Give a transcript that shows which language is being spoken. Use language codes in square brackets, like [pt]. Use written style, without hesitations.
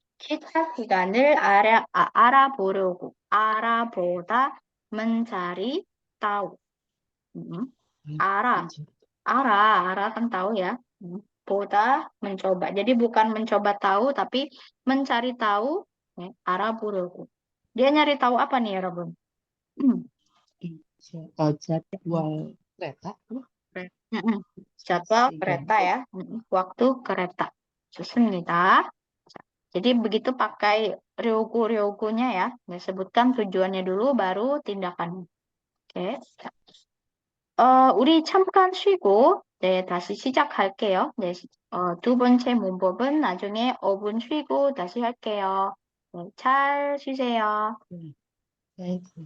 [ko] 기차 시간을 알아보려고. 알아보다, [id] mencari, tahu. [ko] 알아 [id] kan tahu ya. [ko] 보다, [id] mencoba. Jadi bukan mencoba tahu, tapi mencari tahu, ya, [ko] 알아보려고. [id] Dia nyari tahu apa nih, [ko] 여러분? [id] jadwal kereta. Jadwal kereta ya. Waktu kereta. [ko] 좋습니다. [id] Jadi begitu pakai ryogu-ryogunya ya. Disebutkan tujuannya dulu, baru tindakan. [ko] 오케이. 우리 잠깐 쉬고, 네, 다시 시작할게요. 네, 두 번째 문법은 나중에 5분 쉬고 다시 할게요. 네, 잘 쉬세요. 네.